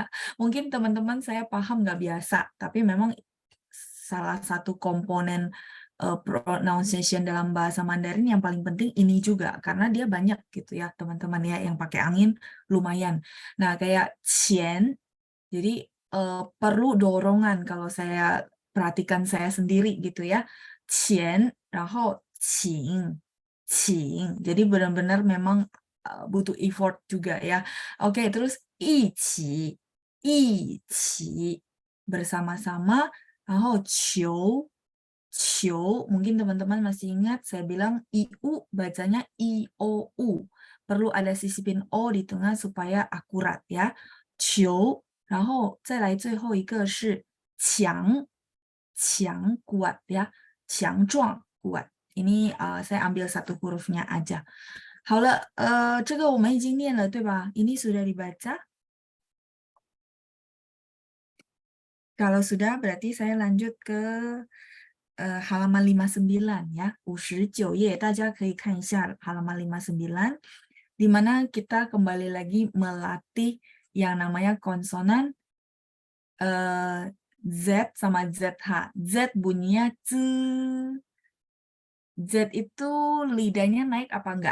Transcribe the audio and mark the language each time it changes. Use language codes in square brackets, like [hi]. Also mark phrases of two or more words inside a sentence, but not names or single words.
[id] Mungkin teman-teman saya paham nggak biasa, tapi memang salah satu komponen pronunciation dalam bahasa Mandarin yang paling penting ini juga, karena dia banyak gitu ya teman-teman ya yang pakai angin lumayan. Nah kayak qian, jadi perlu dorongan kalau saya perhatikan saya sendiri gitu ya. [zh] Qian, 然后请, [id] jadi benar-benar memang butuh effort juga ya. Oke, terus 一起, bersama-sama, [zh] 然后求, [id] mungkin teman-teman masih ingat saya bilang iu bacanya iou, perlu ada sisipin o di tengah supaya akurat ya. [zh] 求，然后再来最后一个是强 [id] kuat ya, [zh] 强壮 kuat. [id] Ini saya ambil satu hurufnya aja. [zh] 好了，这个我们已经念了对吧? [id] Ini sudah dibaca? Kalau sudah berarti saya lanjut ke halaman 59 ya, [zh] 59 页, 大家可以看一下 [id] halaman 59, di mana kita kembali lagi melatih yang namanya konsonan Z sama ZH. Z bunyinya z. Z itu lidahnya naik apa enggak?